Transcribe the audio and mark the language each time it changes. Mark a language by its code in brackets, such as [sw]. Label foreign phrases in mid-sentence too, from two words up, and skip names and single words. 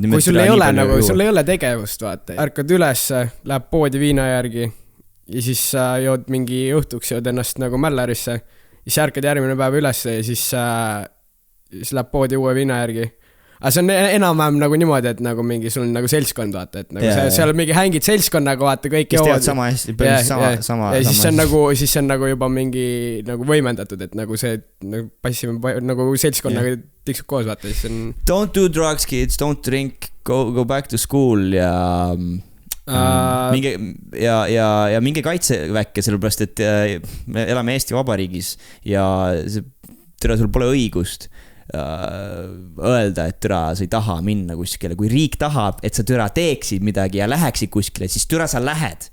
[et] kui sul ei ole tegevust, vaata, ärkad üles, läheb poodi viina järgi ja siis jood mingi õhtuks, jood ennast nagu mällarisse, siis ärkad järgmine päev üles ja siis läheb poodi uue viina järgi. Aga see on enam-vähem nagu niimoodi, et nagu mingi sul on nagu seltskond, vaata, et nagu seal mingi hängid seltskonnaga, vaata, kõik joovad. Kes tead sama hästi, sama. Ja siis on nagu juba mingi nagu võimendatud, et nagu see nagu passime nagu seltskonnaga tiksub koos, vaata. [en] Don't do drugs, kids, don't drink, go back to school [et] ja minge kaitseväkke, sellepärast, et me elame Eesti Vabariigis ja sul pole õigust öelda, et türa, sa ei taha minna kuskile. Kui riik tahab, et sa türa teeksid midagi ja läheksid kuskile, siis türa sa lähed.